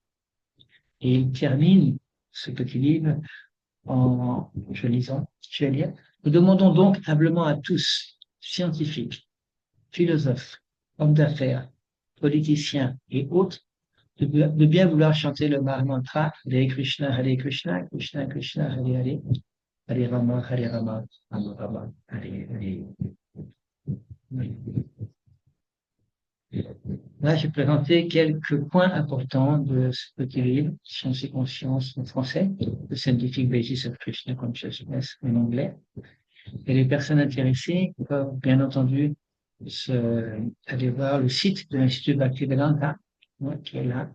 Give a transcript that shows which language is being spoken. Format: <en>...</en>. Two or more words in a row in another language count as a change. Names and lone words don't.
<fr>Et il termine ce petit livre je vais lire. Nous demandons donc humblement à tous, scientifiques, philosophes, hommes d'affaires, politiciens et autres, de bien vouloir chanter le Maha-mantra Hare Krishna, Krishna Krishna, Hare Hare, Hare Rama, Rama Rama, Hare Hare. Là, j'ai présenté quelques points importants de ce petit livre, Science et conscience en français, The Scientific Basis of Krishna Consciousness en anglais. Et les personnes intéressées peuvent, bien entendu, aller voir le site de l'Institut Bhaktivedanta, qui est là.</fr>